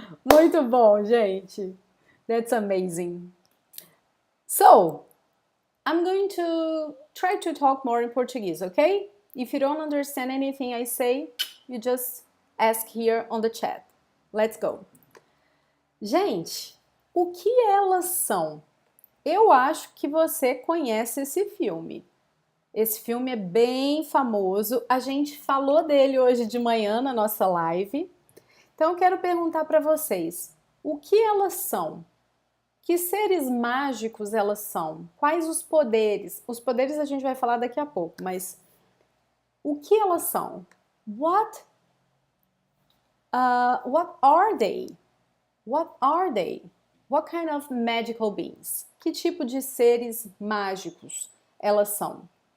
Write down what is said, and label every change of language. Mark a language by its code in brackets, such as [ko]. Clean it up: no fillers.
[pt] Muito bom, gente. [en] That's amazing. So, I'm going to try to talk more in Portuguese, okay? If you don't understand anything I say, you just ask here on the chat. Let's go. [pt] Gente, o que elas são? Eu acho que você conhece esse filme. Esse filme é bem famoso. A gente falou dele hoje de manhã na nossa live. Então, eu quero perguntar para vocês, o que elas são? Que seres mágicos elas são? Quais os poderes? Os poderes a gente vai falar daqui a pouco, mas o que elas são? [en] What are they? What are they? What kind of magical beings? [pt] Que tipo de seres mágicos elas são?